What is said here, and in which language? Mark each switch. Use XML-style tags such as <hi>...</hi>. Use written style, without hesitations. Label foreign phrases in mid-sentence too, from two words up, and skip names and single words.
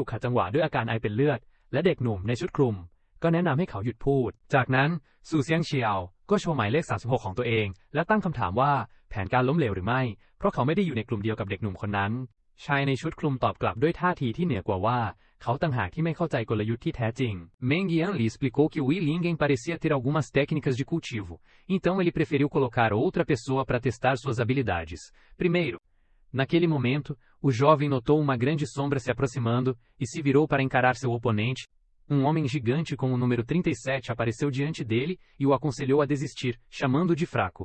<th>ขัดจังหวะด้วยอาการไอเป็นเลือดและเด็กหนุ่มในชุดคลุมก็แนะนำให้เขาหยุดพูดจากนั้นซูเซียงเชียวก็โชว์หมายเลข36ของตัวเองและตั้งคำถามว่าแผนการล้มเหลวหรือไม่เพราะเขาไม่ได้อยู่ในกลุ่มเดียวกับเด็กหนุ่มคนนั้นชายในชุดคลุมตอบกลับด้วยท่าทีที่เหนือกว่าว่าเขาต่างหากที่ไม่เข้าใจกลยุทธ์ที่แท้จริง</th> <pt>Meng Yanli explicou que Wu Lingen parecia ter algumas técnicas de cultivo, então ele preferiu colocar outra pessoa para testar suas habilidades. Primeiro, naquele momento, o jovem notou uma grande sombra se aproximando e se virou para encarar seu oponente. Um homem gigante com o número 37 apareceu diante dele e o aconselhou a desistir, chamando-o de fraco.</pt>